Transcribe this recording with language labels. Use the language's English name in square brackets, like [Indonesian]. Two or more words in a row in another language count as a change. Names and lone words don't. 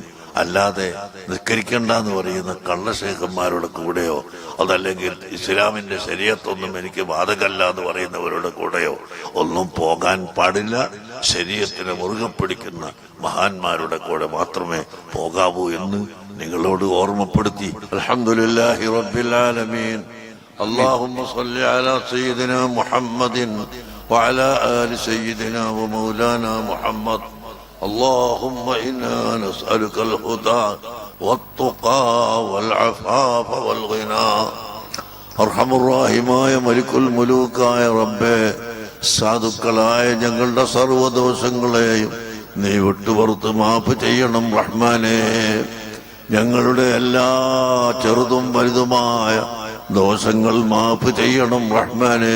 [Malayalam] അല്ലാതെ നിസ്കരിക്കണ്ടെന്ന് പറയുന്ന കള്ളശേഖന്മാരുടെ കൂടെയോ അതല്ലെങ്കിൽ ഇസ്ലാമിന്റെ ശരീഅത്തൊന്നും എനിക്ക് ബാധകല്ല എന്ന് പറയുന്നവരുടെ കൂടെയോ ഒന്നും പോകാൻ പാടില്ല. ശരീഅത്തിനെ മുറുകെ പിടിക്കുന്ന മഹാന്മാരുടെ കൂടെ മാത്രമേ പോകാവൂ എന്ന് നിങ്ങളോട് ഓർമ്മപ്പെടുത്തി. [Arabic] الحمد لله رب العالمين. اللهم صل على سيدنا محمد وعلى آل سيدنا ومولانا محمد. اللهم إنا نسألك الهدى والتقى والعفاف والغنى. [Malayalam] അർഹമുറാഹിമായ മലിക്കുൽ മുലൂക്കായ റബ്ബേ, സാധുക്കളായ ഞങ്ങളുടെ സർവ്വദോഷങ്ങളെയും നീ വിട്ടുപുറത്ത് മാപ്പ് ചെയ്യണം റഹ്മാനേ. ഞങ്ങളുടെ എല്ലാ ചെറുതും വലുതുമായ ദോഷങ്ങൾ മാപ്പ് ചെയ്യണം റഹ്മാനേ.